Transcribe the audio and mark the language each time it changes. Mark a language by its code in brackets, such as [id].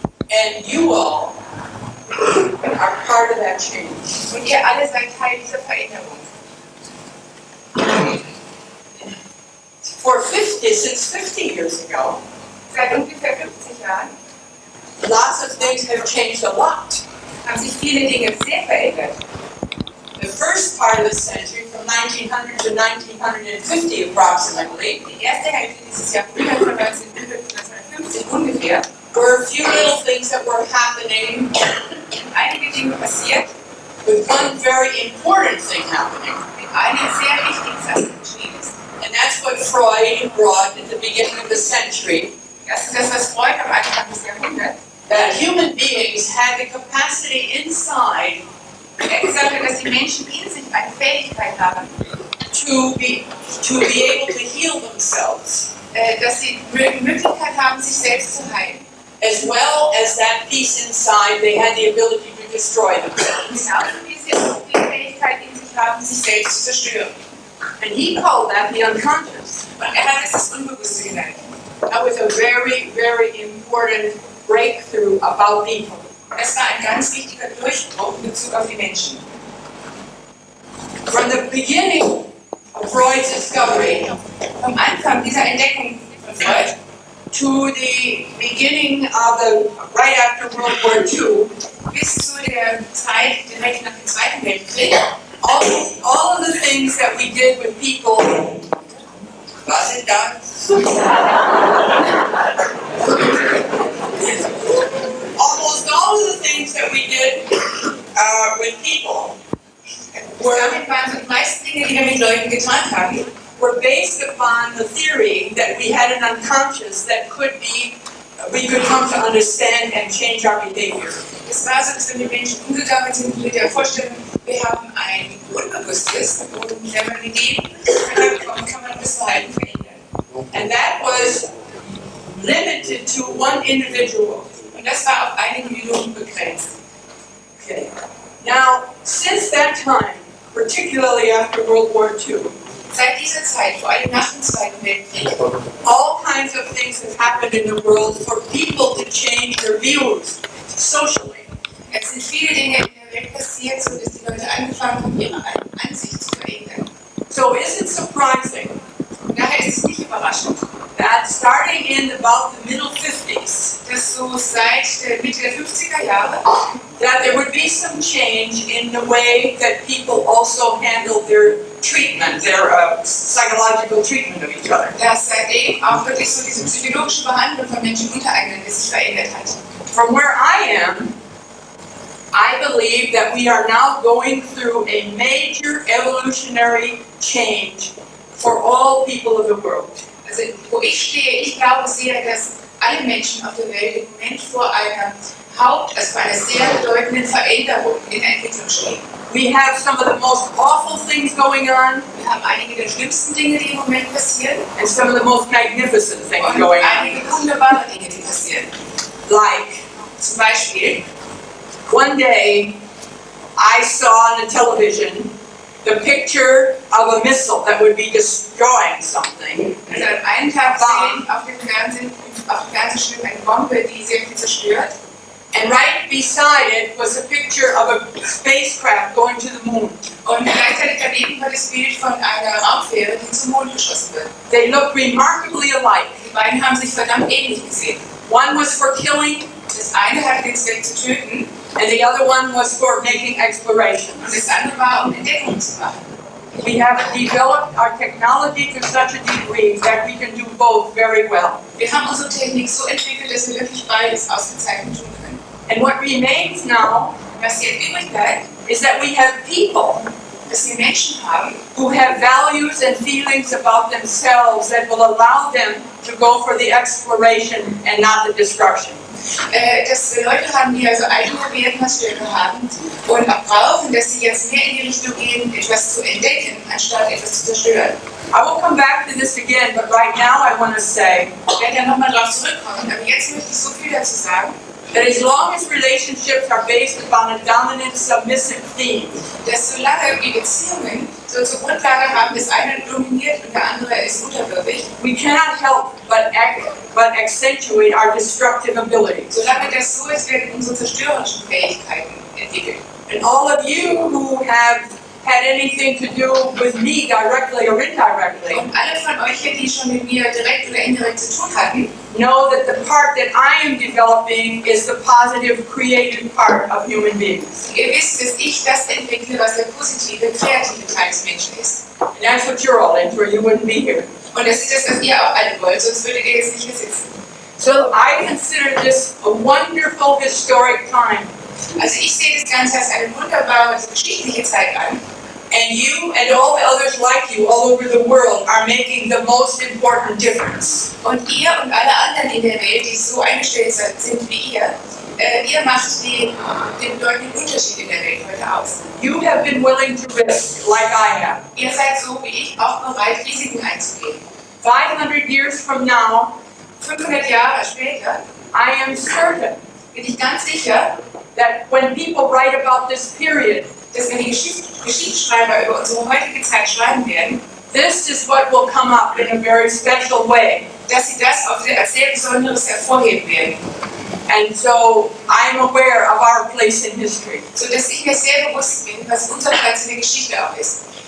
[en] And you all are part of that change. [de] Und ihr alle seid Teil dieser Veränderung. [en] Since 50 years ago, [de] seit ungefähr 50 Jahren, [en] lots of things have changed a lot. [de] Haben sich viele Dinge sehr verändert. [en] The first part of the century, from 1900 to 1950 approximately, [de] die erste Hälfte dieses Jahrhunderts von 1950 ungefähr, [en] were a few little things that were happening. [de] Einige Dinge passiert, [en] with one very important thing happening. [de] Mit einer sehr wichtigen Sache geschehen ist. [en] And that's what Freud brought at the beginning of the century. [de] Das ist das, was Freud am Anfang des Jahrhunderts. [en] That human beings had the capacity inside. [de] Er gesagt hat, dass die Menschen in sich eine Fähigkeit haben, [en] to be able to heal themselves, [de] dass sie die Möglichkeit haben, sich selbst zu heilen. [en] As well as that piece inside, they had the ability to destroy themselves. [de] Genauso wie sie auch die Fähigkeit in sich haben, sich selbst zu zerstören. [en] And he called that the unconscious. [de] Und hat es das Unbewusste genannt. [en] That was a very, very important breakthrough about people. [de] Es war ein ganz wichtiger Durchbruch in Bezug auf die Menschen. [en] From the beginning of Freud's discovery, [de] vom Anfang dieser Entdeckung von Freud, [en] to the beginning of right after World War II, [de] bis zu der Zeit direkt nach dem Zweiten Weltkrieg, [en] all of the things that we did with people, was it done? Almost all of the things that we did with people [de] die meisten Dinge, die wir mit Leuten getan haben, [en] were based upon the theory that we had an unconscious that we could come to understand and change our behavior. [de] Es war so, dass wir mit Menschen umgegangen sind mit der Vorstellung, wir haben ein Unbewusstes und wenn man mit dem kommt, kann man das Verhalten verändern. [en] And that was limited to one individual. [de] Und das war auf ein Individuum begrenzt. [en] Okay. Now, since that time, particularly after World War II, [de] seit dieser Zeit, vor allem nach dem Zweiten Weltkrieg, [en] all kinds of things have happened in the world for people to change their views socially. [de] Es sind viele Dinge in der Welt passiert, so dass die Leute angefangen haben, ihre Ansicht zu verändern. [en] So is it surprising? [de] Daher ist es nicht überraschend, [en] that starting in about the middle 50s, [de] dass so seit der Mitte der 50er Jahre, [en] that there would be some change in the way that people also handle their treatment, their psychological treatment of each other. [de] Dass seitdem auch wirklich so diese psychologische Behandlung von Menschen untereinander sich verändert hat. [en] From where I am, I believe that we are now going through a major evolutionary change for all people of the world. [de] Also, wo ich stehe, ich glaube sehr, dass alle Menschen auf der Welt im Moment vor einer sehr bedeutenden Veränderung in der Entwicklung stehen. [en] We have some of the most awful things going on. [de] Wir haben einige der schlimmsten Dinge, die im Moment passieren. [en] And some of the most magnificent things going on. [de] Einige wunderbare Dinge, die passieren. [en] Like, [de] zum Beispiel, [en] one day I saw on the television the picture of a missile that would be destroying something. [de] Also an einen Tag sehen auf dem Fernsehen, auf dem Fernsehschirm eine Bombe, die sehr viel zerstört. [en] And right beside it was a picture of a spacecraft going to the moon. [de] Und gleichzeitig daneben war das Bild von einer Raumfähre, die zum Mond geschossen wird. [en] They look remarkably alike. [de] Die beiden haben sich verdammt ähnlich gesehen. [en] One was for killing, [de] Das eine hatte den Zweck zu töten, [en] and the other one was for making exploration. [de] und das andere war, um Entdeckungen zu machen. [en] We have developed our technology to such a degree that we can do both very well. [de] Wir haben unsere Technik so entwickelt, dass wir wirklich beides ausgezeichnet tun können. [en] And what remains now [de] Was jetzt übrig bleibt, [en] is that we have people [de] dass wir Menschen haben, [en] who have values and feelings about themselves that will allow them to go for the exploration and not the destruction. [de] dass wir Leute haben, die also eigene Wertmaßstäbe haben und auch brauchen, dass sie jetzt mehr in die Richtung gehen, etwas zu entdecken, anstatt etwas zu zerstören. [en] I will come back to this again, but right now I want to say [de] Ich werde ja nochmal drauf zurückkommen, aber jetzt möchte ich so viel dazu sagen, [en] that as long as relationships are based upon a dominant, submissive theme, [de] dass solange die Beziehungen so zur Grundlage haben, das eine dominiert und der andere ist unterwürfig, [en] we cannot help but accentuate our destructive abilities. [de] solange das so ist, werden unsere zerstörerischen Fähigkeiten entwickelt. [en] And all of you who have had anything to do with me directly or indirectly [de] Und alle von euch hier, die schon mit mir direkt oder indirekt zu tun hatten, [en] know that the part that I am developing is the positive, creative part of human beings. [de] ihr wisst, dass ich das entwickle, was der positive, kreative Teil des Menschen ist. [en] And that's what you're all in for. You wouldn't be here. [de] Und das ist das, was ihr auch alle wollt, sonst würdet ihr jetzt nicht hier sitzen. [en] So I consider this a wonderful historic time. [de] Also ich sehe das Ganze als eine wunderbare geschichtliche Zeit an. [en] And you and all the others like you all over the world are making the most important difference. [de] Und ihr und alle anderen in der Welt, die so eingestellt sind wie ihr macht den bedeutenden Unterschied in der Welt heute aus. [en] You have been willing to risk, like I have. [de] Ihr seid so wie ich auch bereit, Risiken einzugehen. [en] 500 years from now, [de] 500 Jahre später [en] I am certain [de] bin ich ganz sicher, [en] that when people write about this period, [de] dass wenn die Geschichtsschreiber über unsere heutige Zeit schreiben werden, [en] this is what will come up in a very special way. [de] dass sie das als sehr Besonderes hervorheben werden. [en] And so I'm aware of our place in history. [de] So dass ich mir sehr bewusst bin, was unser Platz in der Geschichte auch ist.